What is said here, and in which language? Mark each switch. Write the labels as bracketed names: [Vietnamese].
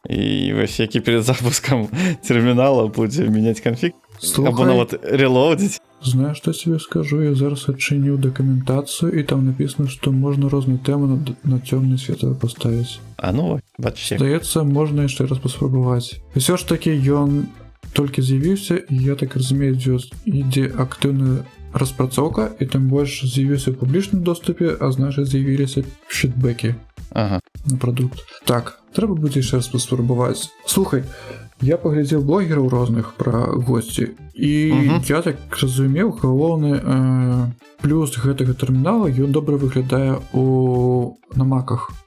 [Belarusian] І вось які перед запускам тэрмінала будзе мяняць канфіг, або нават релоудзіць. [Russian] Знаешь, что я тебе скажу? Я зараз отчинил документацию, и там написано, что можно разные темы на темное светлое поставить. [Belarusian] А ну, бачите. Здаецца, можна яшчэ раз паспрабаваць. Усё ж таки ён толькі з'явіўся, і я так разумею, ідзе актыўная распрацоўка, і тым больш з'явіўся ў публічным доступе, а значыць з'явіліся фідбэкі на прадукт. Так, трэба будзе яшчэ раз паспрабаваць. Слухай, я паглядзеў блогераў розных пра госці, і я так разумеў, галоўны плюс гэтага тэрмінала, ён добра выглядае на маках.